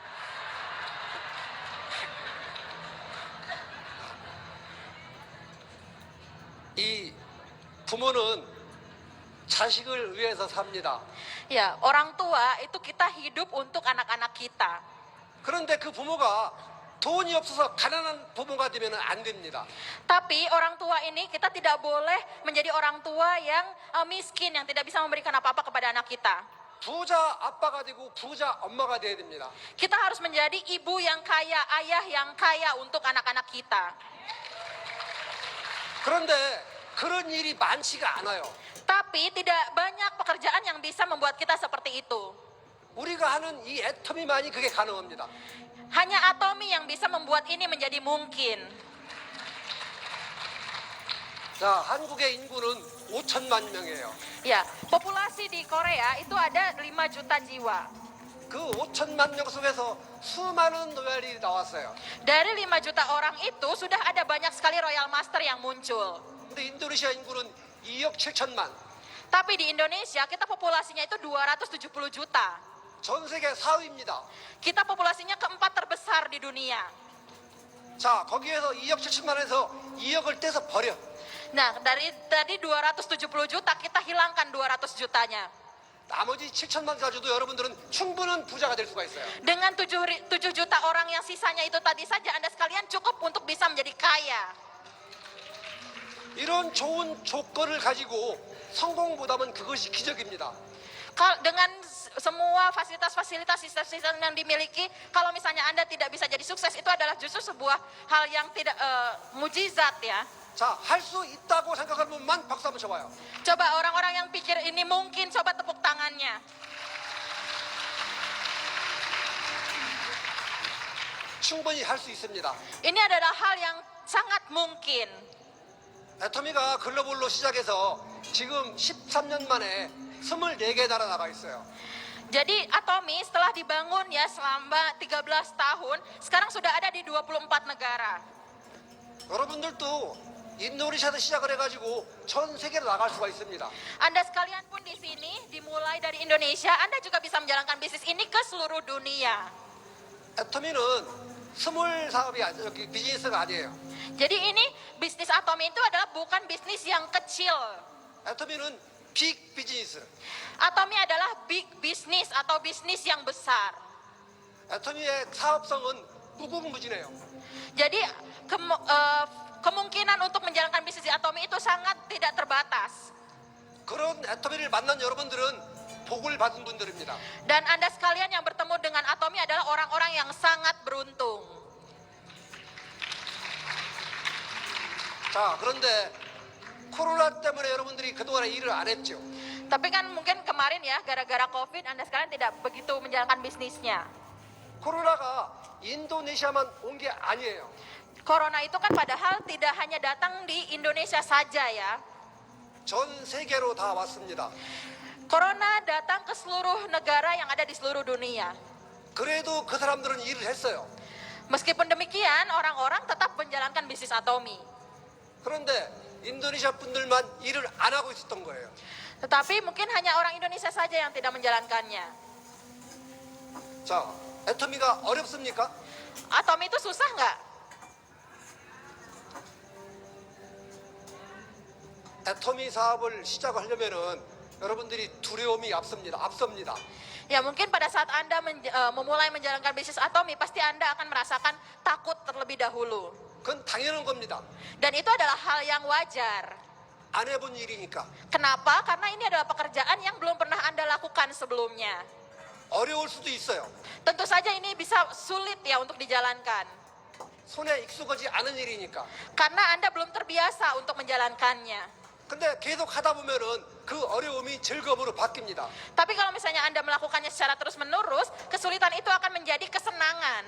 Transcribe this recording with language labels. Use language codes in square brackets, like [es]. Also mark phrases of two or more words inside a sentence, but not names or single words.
[ko] 이 부모는 자식을 위해서 삽니다. [id] Ya, orang tua itu kita hidup untuk anak-anak kita. [ko] 그런데 그 부모가 돈이 없어서 가난한 부모가 되면 안 됩니다. [id] Tapi orang tua ini kita tidak boleh menjadi orang tua yang miskin, yang tidak bisa memberikan apa-apa kepada anak kita. [ko] 부자 아빠가 되고 부자 엄마가 돼야 됩니다. [id] Kita harus menjadi ibu yang kaya, ayah yang kaya untuk anak-anak kita. [ko] 그런데 그런 일이 많지가 않아요. [id] Tapi tidak banyak pekerjaan yang bisa membuat kita seperti itu. [ko] 우리가 하는 이 애터미만이 그게 가능합니다. [id] Hanya Atomi yang bisa membuat ini menjadi mungkin. [ko] 자, 한국의 인구는 5천만 명이에요. [id] Ya, populasi di Korea itu ada 5 juta jiwa. [ko] 그 5천만 명 속에서 수많은 로얄이 나왔어요. [id] Dari 5 juta orang itu sudah ada banyak sekali Royal Master yang muncul. [ko] 근데 인도네시아 인구는 2억 7천만. [id] Tapi di Indonesia kita populasinya itu 270 juta. [ko] 전 세계 4위입니다. [id] Kita populasinya keempat terbesar di dunia. [ko] 자, 거기에서 2억 7천만에서 2억을 떼서 버려. [id] Nah, dari tadi 270 juta kita hilangkan 200 jutanya. [ko] 나머지 7천만 가지고도 여러분들은 충분한 부자가 될 수가 있어요. [id] Dengan 7 juta orang yang sisanya itu tadi saja Anda sekalian cukup untuk bisa menjadi kaya. [ko] 이런 좋은 조건을 가지고 성공보다는 그것이 기적입니다. [id] Dengan semua fasilitas-fasilitas sistem yang dimiliki, kalau misalnya Anda tidak bisa jadi sukses, itu adalah justru sebuah hal yang tidak mujizat ya. [ko] 자, 할 수 있다고 생각하는 분만 박수 한번 쳐봐요. [id] Coba orang-orang yang pikir ini mungkin, coba tepuk tangannya. [ko] 충분히 할 수 있습니다. [id] Ini adalah hal yang sangat mungkin. [ko] 애터미가 글로벌로 시작해서 지금 13년 만에 24개 나라 나가 있어요. [id] Jadi Atomi setelah dibangun ya selama 13 tahun, sekarang sudah ada di 24 negara. [ko] 여러분들도 인도네시아에서 시작을 해가지고 전 세계로 나갈 수가 있습니다. [id] Anda sekalian pun di sini, dimulai dari Indonesia, Anda juga bisa menjalankan bisnis ini ke seluruh dunia. [ko] 애터미는 스몰 사업이 비즈니스가 아니에요. [id] Jadi ini bisnis Atomi itu adalah bukan bisnis yang kecil. [ko] 애터미는 빅 비즈니스. [id] Atomi adalah [en] big business [id] atau bisnis yang besar. [ko] 애터미의 사업성은 무궁무진해요. [id] Jadi kemungkinan untuk menjalankan bisnis di Atomi itu sangat tidak terbatas. [ko] 그런 애터미를 만난 여러분들은 복을 받은 분들입니다. [id] Dan Anda sekalian yang bertemu dengan Atomi adalah orang-orang yang sangat beruntung. [ko] 자, 그런데 코로나 때문에 여러분들이 그동안에 일을 안 했죠. [id] Tapi kan mungkin kemarin ya, gara-gara COVID, Anda sekalian tidak begitu menjalankan bisnisnya. [ko] 코로나가 인도네시아만 온 게 아니에요. [id] Corona itu kan padahal tidak hanya datang di Indonesia saja ya. [ko] 전 세계로 다 왔습니다. [id] Corona datang ke seluruh negara yang ada di seluruh dunia. [ko] 그래도 그 사람들은 일을 했어요. [id] Meskipun demikian, orang-orang tetap menjalankan bisnis Atomi. [ko] 그런데 인도네시아 분들만 일을 안 하고 있었던 거예요. [id] Tetapi mungkin hanya orang Indonesia saja yang tidak menjalankannya. [ko] 자, 애터미가 어렵습니까? [id] Atomi itu susah nggak? [ko] 애터미 사업을 시작하려면은 여러분들이 두려움이 앞섭니다. [id] Ya mungkin pada saat Anda memulai menjalankan bisnis Atomi, pasti Anda akan merasakan takut terlebih dahulu. [ko] 그건 당연한 겁니다. [id] Dan itu adalah hal yang wajar. [ko] 안 해본 일이니까. [id] Kenapa? Karena ini adalah pekerjaan yang belum pernah Anda lakukan sebelumnya. [ko] 어려울 수도 있어요. [id] Tentu saja ini bisa sulit ya untuk dijalankan. [ko] 손에 익숙하지 않은 일이니까. [id] Karena Anda belum terbiasa untuk menjalankannya. [ko] 근데 계속 하다 보면은 그 어려움이 즐거움으로 바뀝니다. [id] Tapi kalau misalnya Anda melakukannya secara terus-menerus, kesulitan itu akan menjadi kesenangan.